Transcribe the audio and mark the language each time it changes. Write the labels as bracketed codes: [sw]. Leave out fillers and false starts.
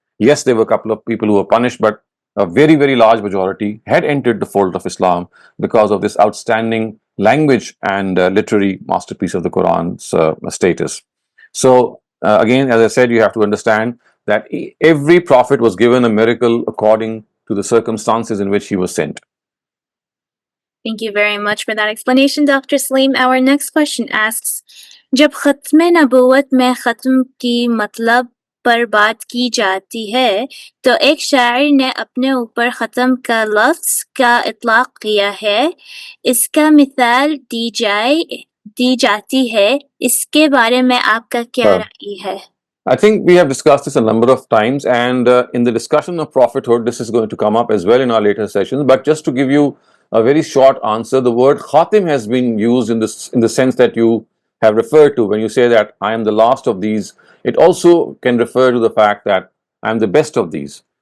[en] Yes, there were a couple of people who were punished, but a very, very large majority had entered the fold of Islam because of this outstanding language and literary masterpiece of the Quran's status. So, again, as I said, you have to understand that every prophet was given a miracle according to the circumstances in which he was sent. Thank you very much for that explanation, Dr. Saleem. [hi] Our next question asks, जब ख़त्म नबूवत में ख़त्म की मतलब पर बात की जाती है तो एक शायर ने अपने ऊपर ख़त्म का लफ्ज़ का इतलाक़ किया है, इसका मिसाल दी जाती है, इसके बारे में आपका क्या राय है? [en] I think we have discussed this a number of times, and in the discussion of prophethood, this is going to come up as well in our later sessions. But just to give you a very short answer, the word khatim has been used in the sense that you have referred to when you say that I am the last of these. It also can refer to the fact that I am the best of these.